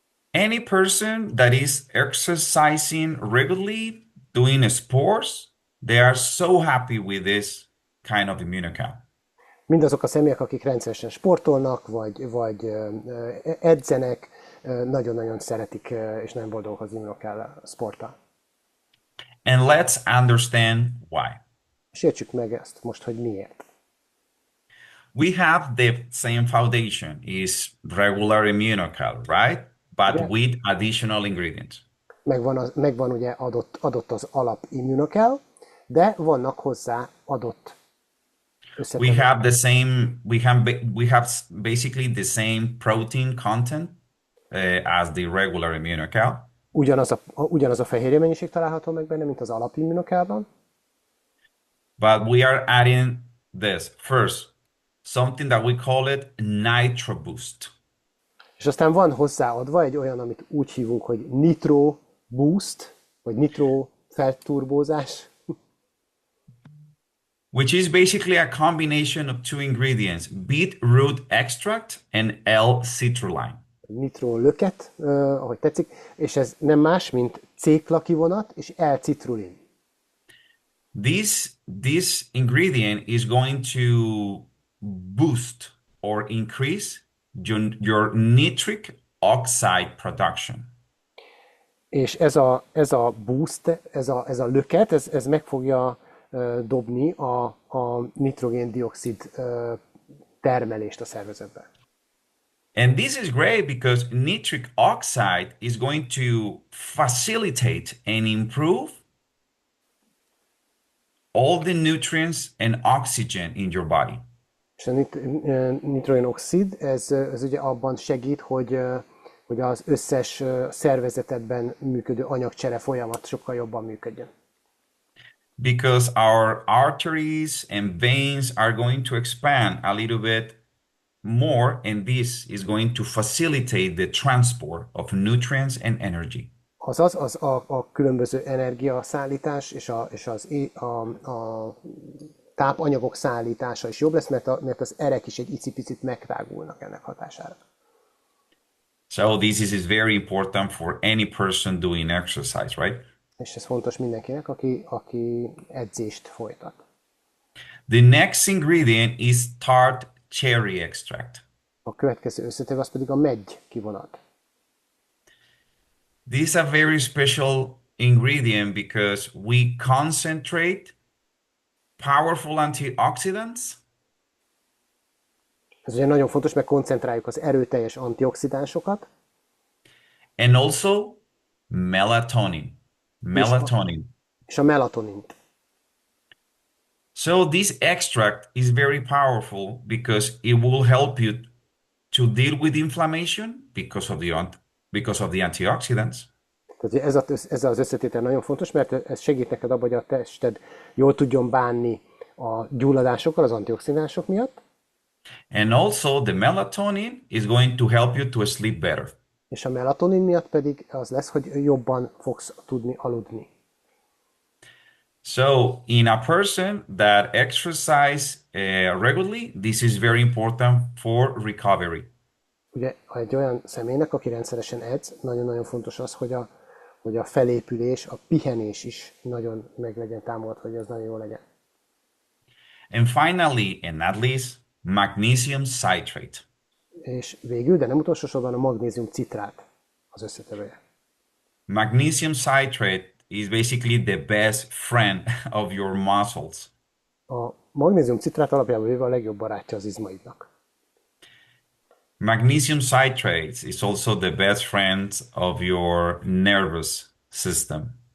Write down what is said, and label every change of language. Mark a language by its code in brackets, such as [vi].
[en] Any person that is exercising regularly, doing sports, they are so happy with this kind of Immunocal. [hu] Mindazok a személyek, akik rendszeresen sportolnak, vagy edzenek, nagyon-nagyon szeretik, és nagyon boldogok az Immunocal sporttal. [en] And let's understand why. [hu] És értsük meg ezt most, hogy miért. [en] We have the same foundation, is regular Immunocal, right? But Yeah. with additional ingredients. [hu] Megvan ugye adott az alap Immunocal, de vannak hozzá adott [en] We have the same, we have basically the same protein content as the regular Immunocal. [hu] Ugyanaz a fehérje mennyiség található meg benne, mint az alap Immunocalban. [en] But we are adding this first, something that we call it Nitro Boost. [hu] És aztán van hozzáadva egy olyan, amit úgy hívunk, hogy Nitro Boost, vagy Nitro felturbózás. [en] Which is basically a combination of two ingredients, beetroot extract and L-citrulline. [hu] Nitro löket, ahogy tetszik, és ez nem más, mint C-klakivonat és L-citrulin. [en] This ingredient is going to boost or increase your nitric oxide production. [hu] És ez a boost, ez a löket, ez meg fogja dobni a nitrogén-dioxid termelést a szervezetbe. [en] And this is great because nitric oxide is going to facilitate and improve all the nutrients and oxygen in your body. [hu] És a nitrogén-oxid, ez ugye abban segít, hogy az összes szervezetedben működő anyagcsere folyamat sokkal jobban működjön. [en] Because our arteries and veins are going to expand a little bit more, and this is going to facilitate the transport of nutrients and energy. [hu] Azaz, a különböző energiaszállítás és a tápanyagok szállítása is jobb lesz, mert az erek is egy icipicit megtágulnak ennek hatására. [en] So this is very important for any person doing exercise, right? [hu] És ez fontos mindenkinek, aki edzést folytat. [en] The next ingredient is tart cherry extract. [hu] A következő összetevő az pedig a meggy kivonat. [en] This is a very special ingredient because we concentrate powerful antioxidants [hu] Ez ugye nagyon fontos, mert koncentráljuk az erőteljes antioxidánsokat, [en] and also melatonin. Melatonin. [hu] és a melatonint. [en] So this extract is very powerful because it will help you to deal with inflammation because of the antioxidants. [hu] Tehát ez az összetétel nagyon fontos, mert ez segít neked abban, hogy a tested jól tudjon bánni a gyulladásokkal, az antioxidánsok miatt, [en] And also the melatonin is going to help you to sleep better. [hu] és a melatonin miatt pedig az lesz, hogy jobban fogsz tudni aludni. [en] So in a person that exercise regularly, this is very important for recovery. [hu] Ugye egy olyan személynek, aki rendszeresen edz, nagyon-nagyon fontos az, hogy a felépülés, a pihenés is nagyon meg legyen támogatva, hogy az nagyon jó legyen. [en] And finally, and not least, magnesium citrate. [hu] És végül, de nem utolsó sorban a magnézium citrát az összetevője. [en] Magnesium citrate is basically the best friend of your muscles. [hu] A magnézium citrát alapjában véve a legjobb barátja az izmaidnak. [en] Magnesium citrate is also the best friend of your nervous system.